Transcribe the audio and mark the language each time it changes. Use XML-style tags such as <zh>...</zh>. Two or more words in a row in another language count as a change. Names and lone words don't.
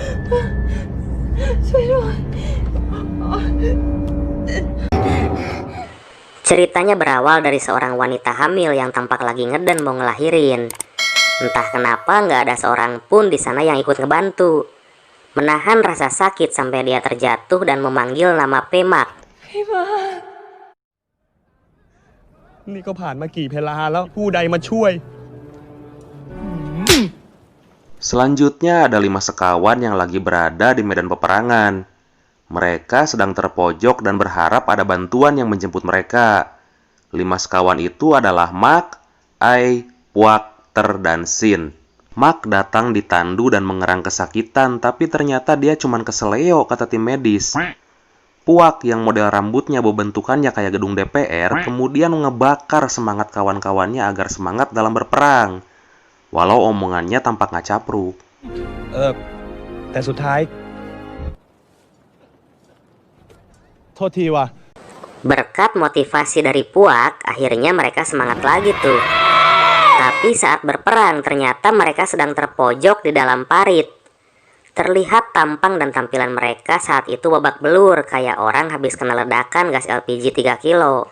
<id>Ceritanya berawal dari seorang wanita hamil yang tampak lagi ngeden mau ngelahirin. Entah kenapa nggak ada seorang pun di sana yang ikut ngebantu. Menahan rasa sakit sampai dia terjatuh dan memanggil nama Pemak.</id> <th>นี่ก็ผ่านมากี่เพลาแล้วผู้ใดมาช่วย</th> <id>Selanjutnya ada 5 sekawan yang lagi berada di medan peperangan. Mereka sedang terpojok dan berharap ada bantuan yang menjemput mereka. 5 sekawan itu adalah Mak, Ai, Puak, Ter, dan Sin. Mak datang ditandu dan mengerang kesakitan, tapi ternyata dia cuma keseleo, kata tim medis. Puak yang model rambutnya bentukannya kayak gedung DPR, kemudian ngebakar semangat kawan-kawannya agar semangat dalam berperang. Walau omongannya tampak nggak capruk.</id> <th>แต่สุดท้ายโทษทีว่ะ</th> <id>Berkat motivasi dari Puak, akhirnya mereka semangat lagi tuh. Tapi saat berperang ternyata mereka sedang terpojok di dalam parit. Terlihat tampang dan tampilan mereka saat itu babak belur kayak orang habis kena ledakan gas LPG 3 kilo.</id>